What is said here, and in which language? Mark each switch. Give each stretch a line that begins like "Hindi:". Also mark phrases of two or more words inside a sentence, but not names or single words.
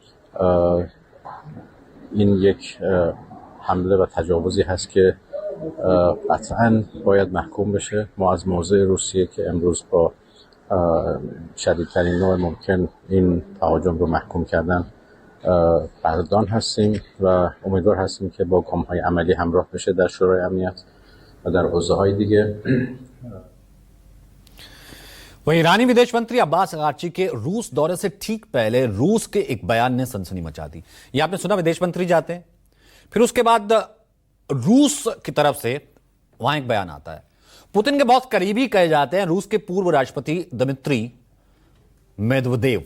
Persian: این یک حمله و تجاوزی هست که قطعاً باید محکوم بشه. ما از موضع روسیه که امروز با شدیدترین نوع ممکن این تهاجم رو محکوم کردن قدردان هستیم و امیدوار هستیم که با گام‌های عملی همراه بشه در شورای امنیت و در حوزه‌های دیگه.
Hindi: वहीं ईरानी विदेश मंत्री अब्बास अरागची के रूस दौरे से ठीक पहले रूस के एक बयान ने सनसनी मचा दी। ये आपने सुना, विदेश मंत्री जाते हैं, फिर उसके बाद रूस की तरफ से वहां एक बयान आता है। पुतिन के बहुत करीबी कहे जाते हैं रूस के पूर्व राष्ट्रपति दिमित्री मेदवेदेव।